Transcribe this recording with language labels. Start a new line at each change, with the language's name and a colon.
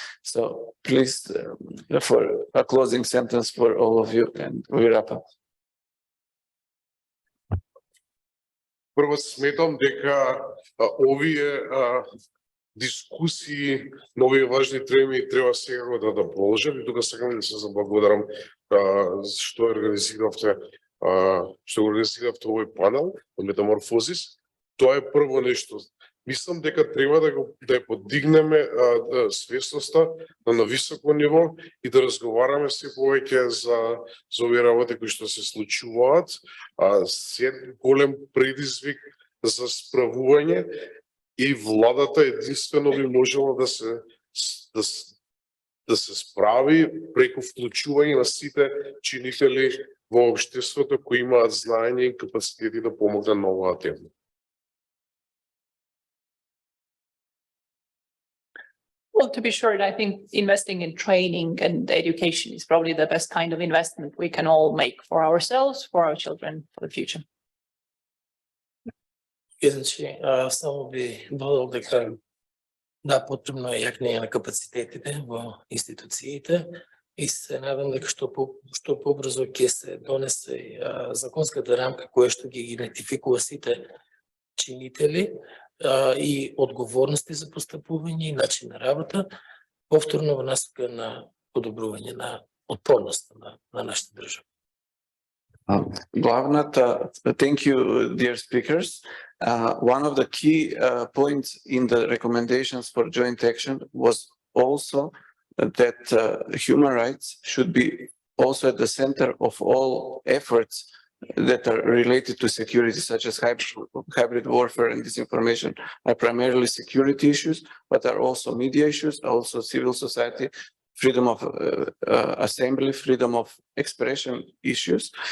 English: So please, for a closing sentence for all of you, and we wrap up.
Macedonian: Прво сметам дека овие дискусии на овие важни теми треба секако да продолжат и тука сакам да се заблагодарам што организиравте овој панел од метаморфозис. Тоа е прво нешто. Мислам дека треба да ја подигнеме свесноста на високо ниво и да разговараме се повеќе за овие работи кои што се случуваат. Се голем предизвик за справување и владата единствено би можела да се справи преку вклучување на сите чинители во општеството кои имаат знаење и капацитети да помогнат на оваа тема.
English: Well, to be sure, I think investing in training and education is probably the best kind of investment we can all make for ourselves, for our children, for the future.
Macedonian: Иначе, само би додал дека да, потребно е јакнење на капацитетите во институциите и се надам дека што побрзо ќе се донесе законската рамка која што ги идентификува сите чинители и одговорности за постапување и начин на работа, повторно во насока на подобрување на отпорноста на нашата држава.
English: Thank you, dear speakers. One of the key points in the recommendations for joint action was also that human rights should be also at the center of all efforts that are related to security, such as hybrid warfare and disinformation, are primarily security issues, but are also media issues, also civil society, freedom of assembly, freedom of expression issues.